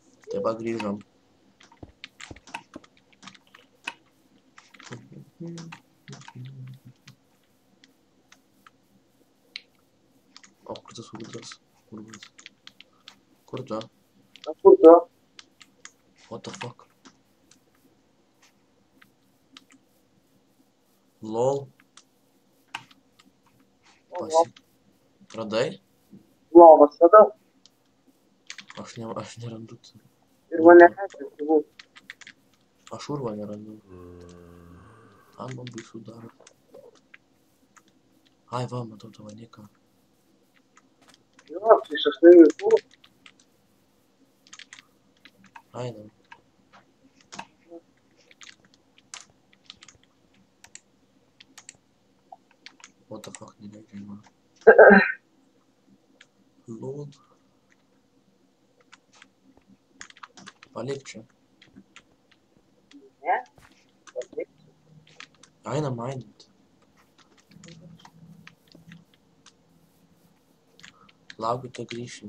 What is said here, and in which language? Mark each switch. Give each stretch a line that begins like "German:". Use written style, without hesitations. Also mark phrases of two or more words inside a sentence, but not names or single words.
Lithuanian: Tai va grįžom. O kur tas urvas? Kur tu? Kur tu?
English: What the fuck? LOL.
Lithuanian: Radai? Lovas radau. Aš nerandu. Ir mane turbūt. Aš urvą nerandu. Tam man baisu daro. Ai, va, matau tavo niką. Jo, iš asmeninių tų. Einam.
English: What the fuck,
Lithuanian: neleidžia man. LOL. Palik čia. Ne? Einam, einant. Laukiu, tai grįšim.